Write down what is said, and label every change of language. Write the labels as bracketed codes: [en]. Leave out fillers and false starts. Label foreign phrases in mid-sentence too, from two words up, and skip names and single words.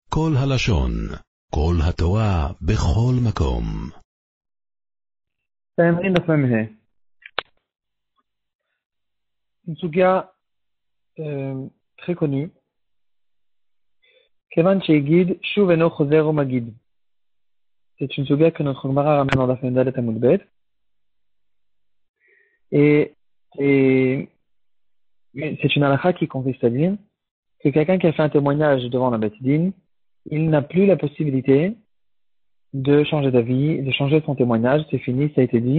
[he] כל הלשון, כל התורה, בכל מקום. [fr] Une suga très connue. [he] כיון שהגיד, שוב אינו חוזר ומגיד. [fr] C'est une suga que notre Gemara ramène dans la fin d' [he] אלף עמוד ב. [fr] Et c'est une halakha qui consiste à dire que quelqu'un qui a fait un témoignage devant la [he] בית דין, [fr] il n'a plus la possibilité de changer d'avis, de changer son témoignage, c'est fini, ça a été dit.